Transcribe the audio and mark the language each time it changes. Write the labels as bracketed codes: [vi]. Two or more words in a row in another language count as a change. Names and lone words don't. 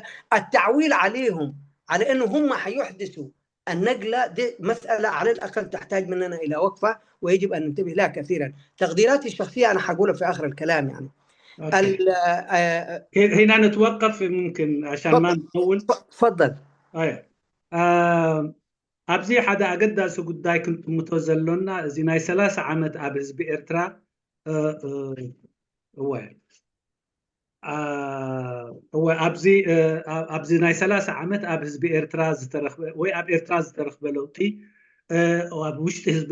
[ar] التعويل عليهم على أنه هم حيحدثوا النقلة دي مسألة على الأقل تحتاج مننا إلى وقفة، ويجب أن ننتبه لها كثيرا. تقديراتي الشخصية أنا حقولها في آخر الكلام. يعني هنا نتوقف ممكن عشان ما نطول. تفضل. [ti] ኣብዚ ሓደ ኣገዳሲ ጉዳይ ክንጥምቶ ዘሎና እዚ ናይ 30 ዓመት ኣብ ህዝቢ ኤርትራ ኣብዚ ናይ 30 ዓመት ኣብ ህዝቢ ኤርትራ ዝተረኽበ ወይ ኣብ ኤርትራ ዝተረኽበ ለውጢ ኣብ ውሽጢ ህዝቢ